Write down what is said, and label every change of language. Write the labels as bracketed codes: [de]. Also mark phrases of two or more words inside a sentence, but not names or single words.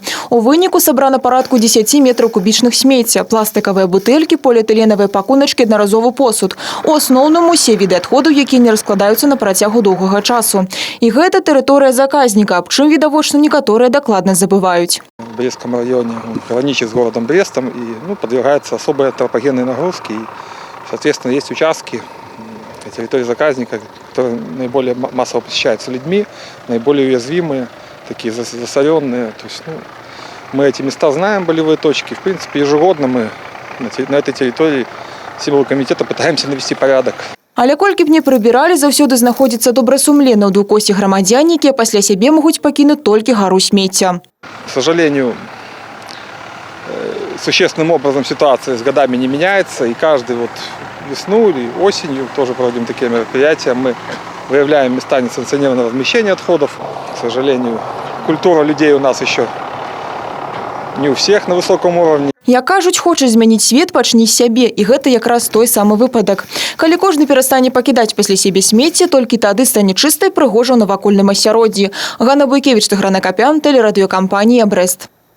[be] У выніку сабрана парадку 10 метраў кубічных смецця, пластыкавыя бутэлькі, поліэтыленавыя пакуначкі, аднаразовы посуд. У асноўным усе віды адходаў, якія не раскладаюцца на працягу доўгага часу. І гэта тэрыторыя заказніка, аб чым відавочна некаторыя дакладна забываюць. [ru] В Брестском районе граничит с городом Брестом и подвергается особой антропогенной нагрузке. И, соответственно, есть участки территории заказника, которые наиболее массово посещаются людьми, наиболее уязвимые, такие засоренные. То есть, мы эти места знаем, болевые точки. В принципе, ежегодно мы на этой территории силового комитета пытаемся навести порядок. [be] Але колькі б не прыбіралі, заўсёды знаходзіцца добрасумленна ў двукосці грамадзяне, якія пасля сябе могуць пакінуць толькі гару смецця. [ru] К сожалению, существенным образом ситуация с годами не меняется, и каждую весну или осенью тоже проводим такие мероприятия. Мы выявляем места несанкционированного размещения отходов. К сожалению, культура людей у нас еще не у всех на высоком уровне. [be] Як кажуць, хочаш змяніць свет, пачні з сябе. І гэта якраз той самы выпадак. Калі кожны перастане пакідаць пасля сябе смецце, толькі тады стане чыста і прыгожа ў навакольным асяроддзі. Ганна Буйкевіч, Тыгран Акапян, тэлерадыёкампанія «Брест».